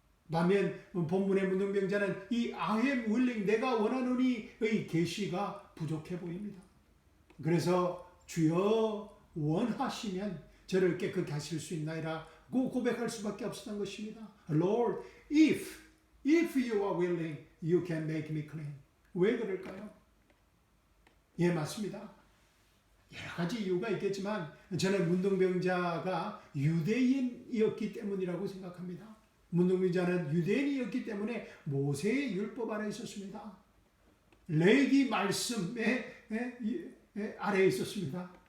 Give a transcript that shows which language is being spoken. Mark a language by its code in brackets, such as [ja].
[ko] 반면 본문의 문둥병자는 이 [en] I am willing, [ko] 내가 원하노니의 계시가 부족해 보입니다. 그래서 주여 원하시면 저를 깨끗게 하실 수 있나이라고 고백할 수밖에 없었던 것입니다. [en] Lord, if you are willing, you can make me clean. [ko] 왜 그럴까요? 예, 맞습니다. 여러 가지 이유가 있겠지만 저는 문둥병자가 유대인이었기 때문이라고 생각합니다. 문둥병자는 유대인이었기 때문에 모세의 율법 아래 있었습니다. 레위기 말씀의 아래에 있었습니다.